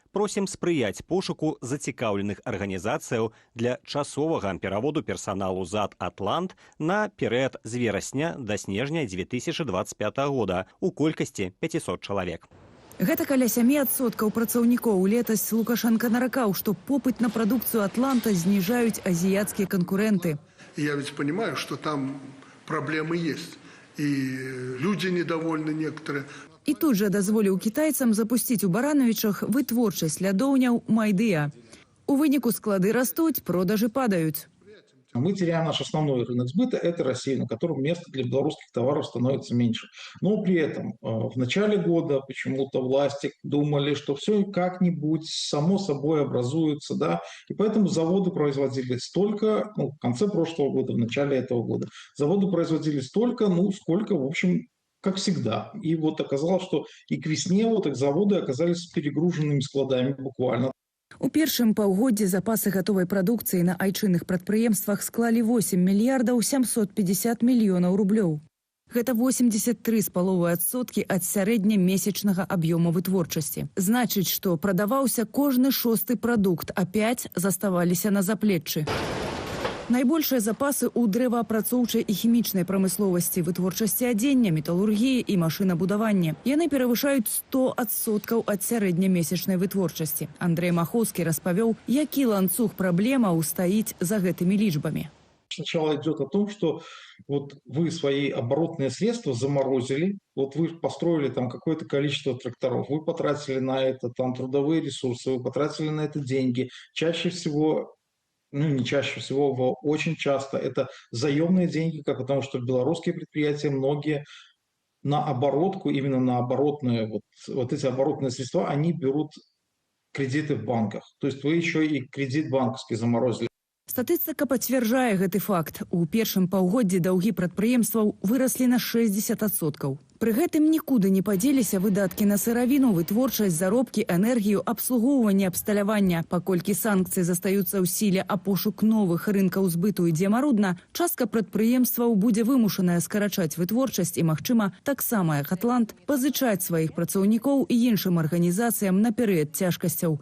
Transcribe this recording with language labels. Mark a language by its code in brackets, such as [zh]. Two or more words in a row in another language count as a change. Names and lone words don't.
[be] Просім спрыяць пошуку зацікаўленых арганізацыяў для часовага пераводу персаналу ЗАД «Атлант» на перыяд з верасня да снежня 2025 года у колькасці 500 чалавек. Гэта каля 7% працаўнікоў. Летась Лукашенко наракаў, што попыт на прадукцыю «Атланта» зніжаюць азіяцкія канкурэнты. [ru] Я ведь понимаю, что там проблемы есть, и люди недовольны некоторые. [be] І тут жа дазволіў кітайцам запусціць у Барановічах вытворчасць лядоўняў «Майдыя». У выніку склады растуць, продажы падаюць. [ru] Мы теряем наш основной рынок сбыта – это Россия, на котором место для белорусских товаров становится меньше. Но при этом в начале года почему-то власти думали, что все как-нибудь само собой образуется, да, и поэтому заводы производили столько, в конце прошлого года, в начале этого года, заводы производили столько, сколько, в общем, как всегда. И вот оказалось, что и к весне их заводы оказались перегруженными складами буквально. [be] У першым паўгоддзі запасы гатовай прадукцыі на айчынных прадпрыемствах склалі 8 мільярдаў 750 мільёнаў рублёў. Гэта 83,5% ад сярэднямесячнага аб'ёму вытворчасці. Значыць, што прадаваўся кожны 6-ы прадукт, а 5 заставаліся на заплеччы. Найбольшыя запасы ў дрэваапрацоўчай і хімічнай прамысловасці, вытворчасці адзення, металургіі і машынабудавання. Яны перавышаюць 100% ад сярэднямесячнай вытворчасці. Андрей Махоўскі распавёў, які ланцуг праблемаў стаіць за гэтымі лічбамі. [ru] Сначала идет о том, что вот вы свои оборотные средства заморозили, вот вы построили там какое-то количество тракторов, вы потратили на это там трудовые ресурсы, вы потратили на это деньги. Чаще всего ну, не чаще всего, очень часто это заемные деньги, потому что белорусские предприятия многие на оборотку, именно на оборотные, вот эти оборотные средства, они берут кредиты в банках. То есть вы еще и кредит банковский заморозили. [be] Статыстыка пацвярджае гэты факт. У першым паўгоддзі даўгі прадпрыемстваў выраслі на 60%. Пры гэтым нікуды не падзеліся выдаткі на сыравіну, вытворчасць, заробкі, энергію, абслугоўванне, абсталявання. Паколькі санкцыі застаюцца ў сіле, а пошук новых рынкаў збыту ідзе марудна, частка прадпрыемстваў будзе вымушаная скарачаць вытворчасць і, магчыма, таксама як Атлант, пазычаць сваіх працаўнікоў і іншым арганізацыям на перыяд цяжкасцяў.